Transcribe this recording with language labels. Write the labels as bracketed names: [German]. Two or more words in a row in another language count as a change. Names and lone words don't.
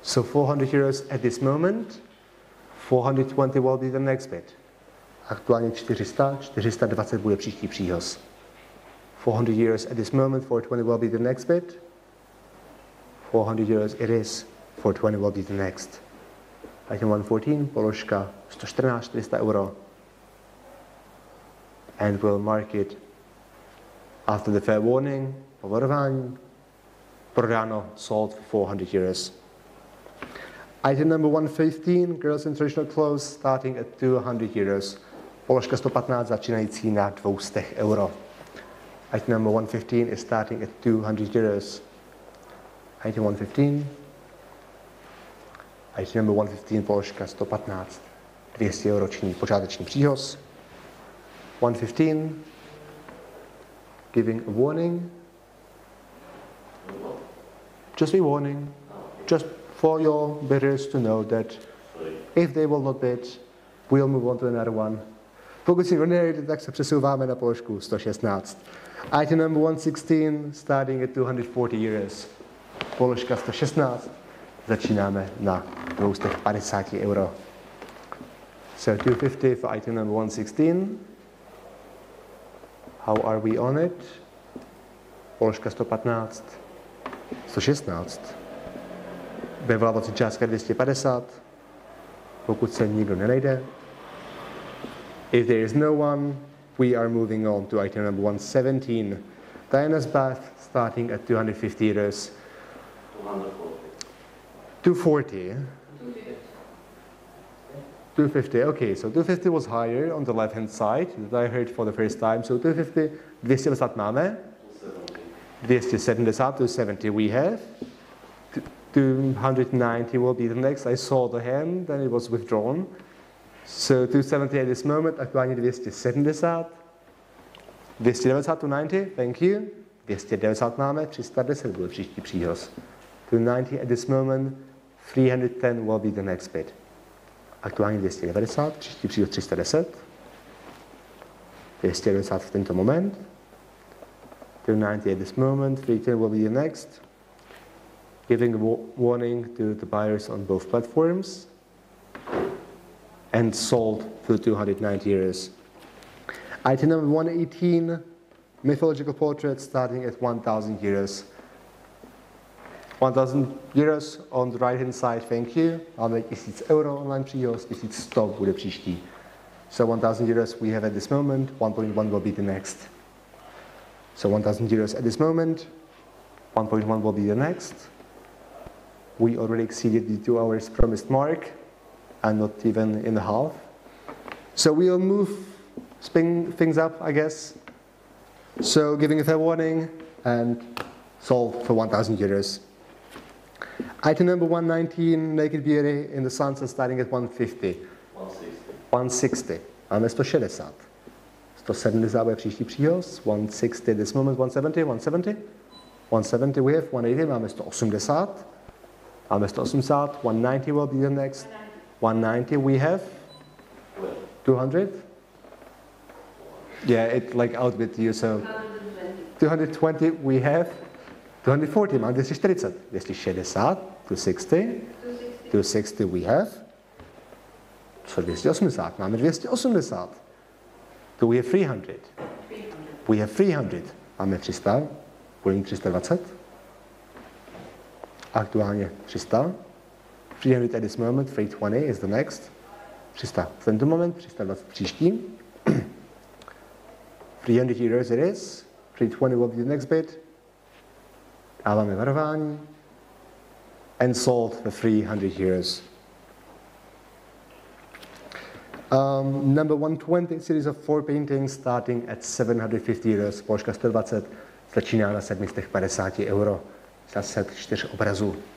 [English] So 400 euros at this moment, 420 will be the next bid. [Czech] Aktuálně 400, 420 bude příští příhoz. [English] 400 euros at this moment, 420 will be the next bid. 400 euros it is, 420 will be the next. [Czech] Item 114, položka 114, 400 euro. [English] And we'll mark it after the fair warning, [Czech] varování, prodáno, [English] sold for 400 euros. Item number 115, girls in traditional clothes, starting at 200 euros. [Czech] Položka 115 začínající na 200 euro. [English] Item number 115 is starting at 200 euros. Item 115. Item number 115, [Czech] položka 115, 200 roční počáteční příhoz. 115, [English] giving a warning. Just a warning. Just for your bidders to know that if they will not bid, we'll move on to another one. [Czech] Pokud si nenajde, tak se přesouváme na položku 116. [English] Item number 116, starting at 240 euros. [Czech] Položka 116, začínáme na 250 euro. [English] So 250 for item number 116. How are we on it? [Czech] Položka 115, 116. Vyvolávací částka 250. Pokud se nikdo nenajde. [English] If there is no one, we are moving on to item number 117. Diana's bath, starting at 250 euros. 240. 250, okay, so 250 was higher on the left-hand side that I heard for the first time. So 250, 250 máme. 270, 270 we have. 290 will be the next. I saw the hand, then it was withdrawn. So 270 at this moment, aktuálně 270. 290 to 90, thank you. [Czech] 290 máme, 310 byl příští příhoz. [English] 290 at this moment, 310 will be the next bid. [Czech] Aktuálně 290, příští příhoz 310. 290 v tento moment. [English] 290 at this moment, 310 will be the next. Giving a warning to the buyers on both platforms. And sold for 290 euros. Item number 118, mythological portrait, starting at 1,000 euros. 1,000 euros on the right hand side, thank you. [Czech] Máme 1000 euro online příhoz, 1100 bude příští. [English] So 1,000 euros we have at this moment, 1.1 will be the next. So 1,000 euros at this moment, 1.1 will be the next. We already exceeded the 2 hours promised mark, and not even in the half. So we'll move, spin things up, I guess. So giving a fair warning and sold for 1,000 euros. Item number 119, Naked Beauty in the Sunset, starting at 150. 160. 160. [Czech] Máme 160. 170 bude příští příhoz. [English] 160 this moment, 170, 170. 170 we have, 180, [Czech] máme 180. [English] Máme 180, 190 will be the next. 190 we have. 200. Yeah, it like outbid you, so 220 we have. [Czech] 240, máme 240. 260, 260. [English] 260 we have. So 280, máme 280. So we have 300. We have 300. [Czech] Máme 300, bude mít 320. Aktuálně 300. [English] 300 at this moment, 320 is the next. [Czech] 300 v tento moment, 320 příští. [English] 300 euros it is. 320 will be the next bid. [Czech] Dáváme varování. [English] And sold for 300 euros. Number 120, series of 4 paintings starting at 750 euros. [Czech] Položka 120 začíná na 750 euro. Zase 4 obrazů.